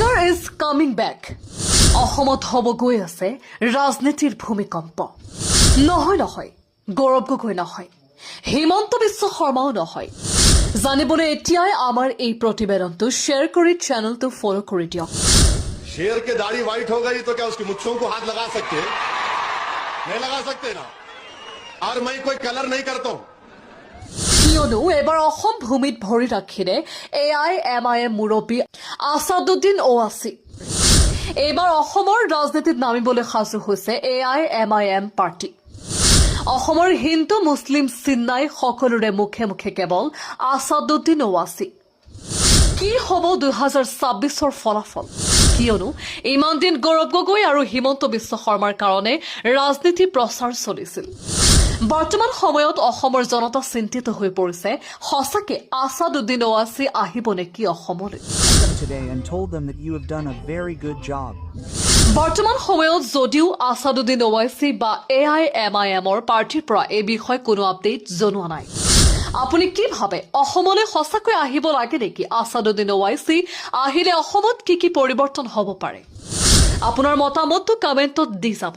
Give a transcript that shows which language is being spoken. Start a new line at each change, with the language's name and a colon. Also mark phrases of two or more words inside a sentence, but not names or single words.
English: is coming back.
Assamese: অসমত হ'ব গৈ আছে ৰাজনীতিৰ ভূমিকম্প। নহয় গৌৰৱ গগৈ নহয়, হিমন্ত বিশ্ব শৰ্মাও নহয়। জানিবলৈ এতিয়াই আমাৰ এই প্ৰতিবেদনটো শ্বেয়াৰ কৰি চেনেলটো ফলো কৰি দিয়ক।
Hindi: शेर की दाढ़ी व्हाइट हो गई तो क्या उसकी मुच्छों को हाथ लगा सकते हैं? नहीं लगा सकते ना। और मैं कोई कलर नहीं करता हूं।
Assamese: কিয়নো এবাৰ অসম ভূমিত ভৰি ৰাখিলে AIMIM মুৰব্বী আছাদুদ্দিন ওৱাইচি। এইবাৰ অসমৰ ৰাজনীতিত নামিবলৈ সাজু হৈছে AIMIM পাৰ্টি। অসমৰ হিন্দু মুছলিম চিন্নাই সকলোৰে মুখে মুখে কেৱল আছাদুদ্দিন ওৱাইচি। কি হ'ব 2026ৰ ফলাফল? কিয়নো ইমান দিন গৌৰৱ গগৈ আৰু হিমন্ত বিশ্ব শৰ্মাৰ কাৰণে ৰাজনীতি প্ৰচাৰ চলিছিল। বৰ্তমান সময়ত অসমৰ জনতা চিন্তিত হৈ পৰিছে, সঁচাকে আছাদুদ্দিন ওৱাইচি আহিব নেকি অসমলৈ?
English: Today and told them that you have done a very good job.
Assamese: বৰ্তমান সময়ত যদিও আছাদুদ্দিন ওৱাইচি বা AIMIMৰ পাৰ্টিৰ পৰা এই বিষয়ে কোনো আপডেট জনোৱা নাই। আপুনি কি ভাবে, অসমলৈ সঁচাকৈ আহিব লাগে নেকি আছাদুদ্দিন ওৱাইচি? আহিলে অসমত কি পৰিৱৰ্তন হ'ব পাৰে? আপোনাৰ মতামতটো কমেণ্টত দি যাব।